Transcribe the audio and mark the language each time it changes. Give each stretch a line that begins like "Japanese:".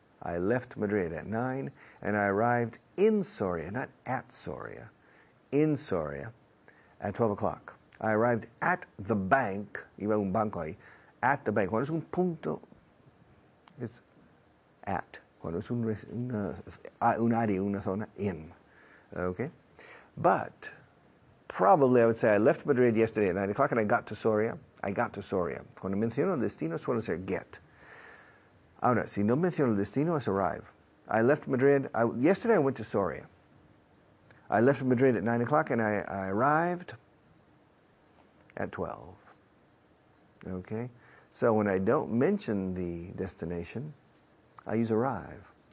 English: I left Madrid at 9, and I arrived in Soria, not at Soria, in Soria at 12 o'clock. I arrived at the bank,
Spanish: iba a un banco ahí,
English: at the bank.
Spanish: Cuando es un punto,
English: it's at.
Spanish: Cuando es un área, una zona, in. Okay?
English: But probably I would say I left Madrid yesterday at 9 o'clock and I got to Soria. I got to Soria.
Spanish: Cuando menciono el destino suelo ser get. Ahora, si no menciono el destino es arrive.
English: I left Madrid. Yesterday I went to Soria. I left Madrid at 9 o'clock and I arrived at 12. Okay? So when I don't mention the destination, I use arrive.